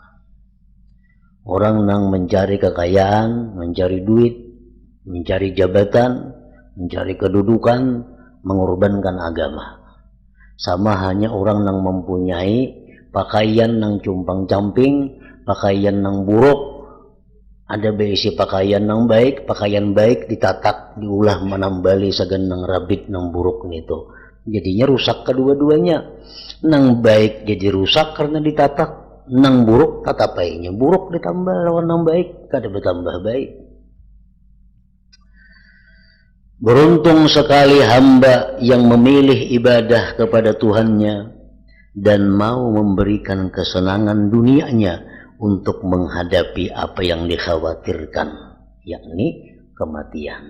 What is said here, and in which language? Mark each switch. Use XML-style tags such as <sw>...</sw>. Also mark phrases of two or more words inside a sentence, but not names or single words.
<id>Orang yang mencari kekayaan, mencari duit, mencari jabatan, mencari kedudukan, mengorbankan agama. Sama hanya orang yang mempunyai pakaian yang cumpang-camping, pakaian yang buruk, ada berisi pakaian yang baik, pakaian baik ditatak,</id> <bjn>diulah menambali sagan yang rabit yang buruk itu.</bjn> <id>Jadinya rusak kedua-duanya. Nang baik jadi rusak karena ditatak.</id> <bjn>Nang buruk kata payahnya buruk ditambah lawan nang baik kada bertambah baik.</bjn> <id>Beruntung sekali hamba yang memilih ibadah kepada Tuhannya dan mau memberikan kesenangan dunianya untuk menghadapi apa yang dikhawatirkan, yakni kematian.</id>